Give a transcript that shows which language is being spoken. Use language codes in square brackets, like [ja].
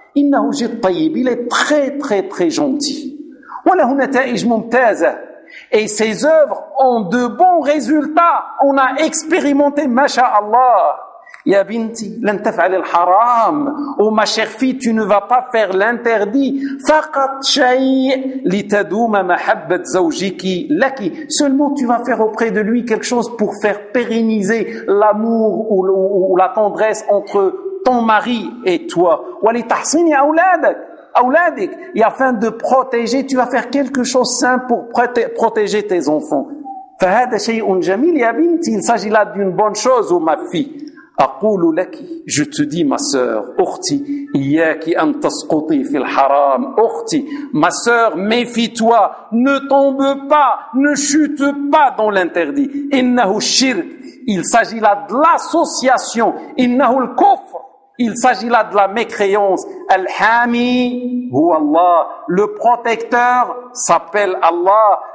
[ar] إنه جد طيب, [fr] il est très très très gentil. [ar] وله نتائج ممتازة, [fr] et ses œuvres ont de bons résultats. On a expérimenté, ما شاء الله. [ar] يا بنتي لن تفعل الحرام. [fr] Oh ma chère fille, tu ne vas pas faire l'interdit. [ar] فقط شيء لتدوم محبة زوجك لك. [fr] Seulement tu vas faire auprès de lui quelque chose pour faire pérenniser l'amour ou la tendresse entre ton mari et toi. [ar] ولتحصين أولادك. [fr] Et afin de protéger, tu vas faire quelque chose de simple pour protéger tes enfants. [ar] فهذا شيء جميل يا بنتي. [fr] Il s'agit là d'une bonne chose, oh ma fille. [ar] أقول لك, [fr] je te dis, ma sœur, [ar] أختي, إياك أن تسقطي في الحرام. [fr] أختي, ma sœur, méfie-toi, ne tombe pas, ne chute pas dans l'interdit. [ar] إنه الشرك, [fr] il s'agit là de l'association. [ar] إنه الكفر, [fr] il s'agit là de la mécréance. [ar] الحامي هو الله, [fr] le protecteur s'appelle Allah.